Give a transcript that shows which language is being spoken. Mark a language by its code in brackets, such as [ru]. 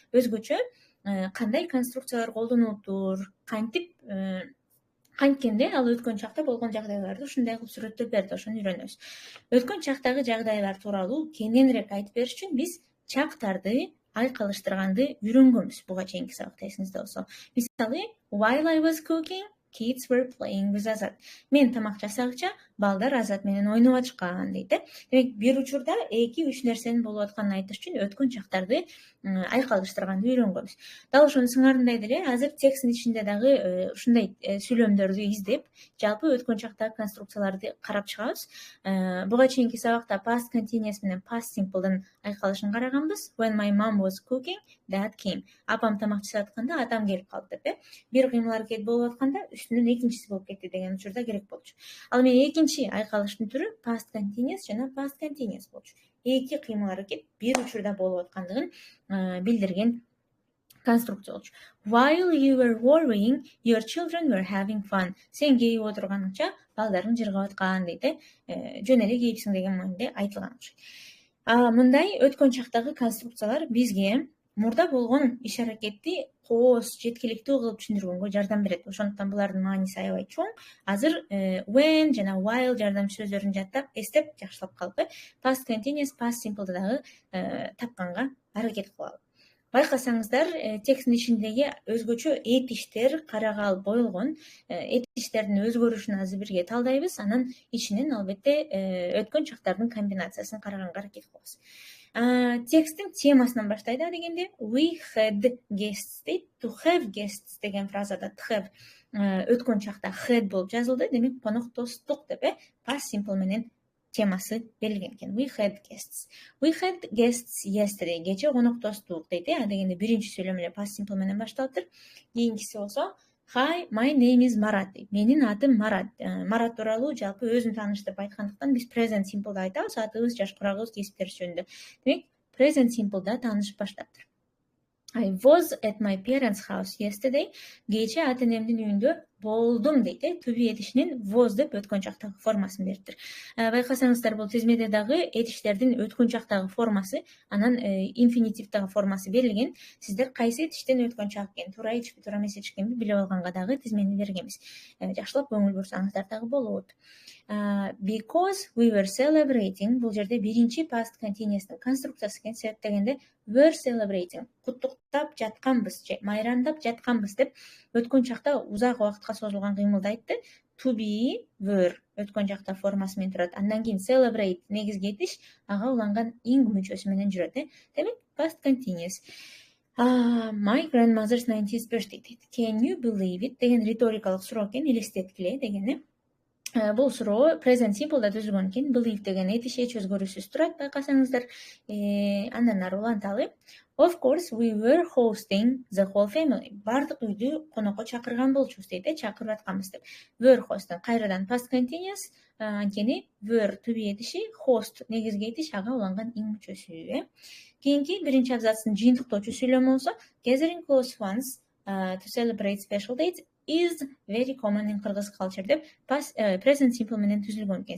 [ky] Өзгөчө кандай конструкциялар колдонулуптур, кантип канткенде ал өткөн чакта болгон жагдайларды ушундай кылып сүрөттөп берди, ошону үйрөнөбүз. Өткөн чактагы жагдайлар тууралуу кененирээк айтып бериш үчүн биз чактарды айкалыштырганды үйрөнгөнбүз буга чейинки сабакта, эсиңизде болсо. [en] Мисалы, while I was cooking, kids were playing with Azat. [ky] Мен тамак жасагыча балдар Азат менен ойноп атышкан дейт. Демек, бир учурда 2-3 нерсенин болуп атканын айтыш үчүн өткөн чактарды айкалыштырганды үйрөнгөнбүз. Дал ошонун сыңарындай деле азыр тексттин ичинде дагы ушундай сүйлөмдөрдү издеп, жалпы өткөн чактагы конструкцияларды карап чыгабыз. Буга чейинки сабакта past continuous менен past simple'дын айкалышын караганбыз. [en] When my mom was cooking, dad came. [ky] Апам тамак жасап атканда атам келип калды деп. Бир кыймыл аракет болуп атканда үстүнөн экинчиси болуп кетти деген учурда керек болчу. Ал эми экинчи айкалыштын түрү past continuous жана past continuous болчу. Эки кыймыл аракет бир учурда болуп аткандыгын билдирген конструкция болчу. [en] While you were worrying, your children were having fun. [ky] Сен кейип отурганыңча балдарың жыргап аткан дейт. Жөн эле кейипсиң деген мааниде айтылган окшойт. Мындай өткөн чактагы конструкциялар бизге мурда болгон иш аракетти коос, жеткиликтүү кылып түшүндүргөнгө жардам берет. Ошондуктан булардын мааниси аябай чоң. Азыр when жана while жардамчы сөздөрүн жаттап, эстеп, жакшылап калып, past continuous, past simple'ды дагы тапканга аракет кылалы. Байкасаңыздар, тексттин ичиндеги өзгөчө этиштер карагаал боюлгон. Этиштердин өзгөрүшүн азыр бирге талдайбыз. Анан ичинен албетте өткөн чактардын комбинациясын караганга аракет кылабыз. Тексттин темасынан баштайда дегенде [en] we had guests [ky] дейт. [en] To have guests [ky] деген фразада to have өткөн чакта had болуп жазылды. Демек, коноктостук деп past simple менен темасы берилген экен. [en] We had guests. We had guests yesterday. [ky] Кече коноктостук дейт. Дегенде биринчи сүйлөм эле past simple менен башталыптыр. [en] Кийинкиси болсо Hi, my name is Marat дейт. [ky] Менин атым Марат. Марат тууралуу жалпы өзүн тааныштырып айткандыктан биз present simple'да айтабыз, атыбыз, жаш курагыбыз, кесиптерибиз жөнүндө. Демек, present simple'да таанышып баштаптыр. [en] I was at my parents' house yesterday. [ky] Кече ата-энемдин үйүндө болдум дейт. To be этишинин was деп өткөн чактагы формасын бериптир. Байкасаңыздар, бул тизмеде дагы этиштердин өткөн чактагы формасы, анан инфинитивдагы формасы берилген. Сиздер кайсы этиштен өткөн чак экен, туура этишпи, туура эмес этишпи билип алганга дагы тизмени бергенбиз. Жакшылап көңүл бурсаңыздар дагы болот. [en] Because we were celebrating, [ky] бул жерде биринчи past continuous'тун конструкциясы экен. Себептегенде [en] were celebrating, [ky] куттуктап жатканбыз же майрандап жатканбыз деп өткөн чакта узак убакытка созулган кыймылды айтты. To be were өткөн чакта формасы менен турат. Андан кийин celebrate негизги этиш, ага уланган ing мүчөсү менен жүрөт. [en] Демек, past continuous. My grandmother's 90th birthday. Can you believe it? [ky] Деген риторикалык суроо экен, элестеткиле дегени. Бул суроо present simple'да түзүлгөн экен. Believe деген этиш эч өзгөрүүсүз турат, байкасаңыздар. Андан ары уланталы. [en] Of course, we were hosting the whole family. [ky] Бардык үйдү конокко чакырган болчубуз дейт, чакырып атканбыз деп. [en] Were hosting [ky] кайрадан past continuous, анткени were to be этиши, host негизги этиш, ага уланган ing мүчөсү. Кийинки биринчи абзацтын жыйынтыктоочу сүйлөмү болсо, [en] gathering close ones to celebrate special dates is very common in Kyrgyz culture деп present simple [ky] менен түзүлгөн экен.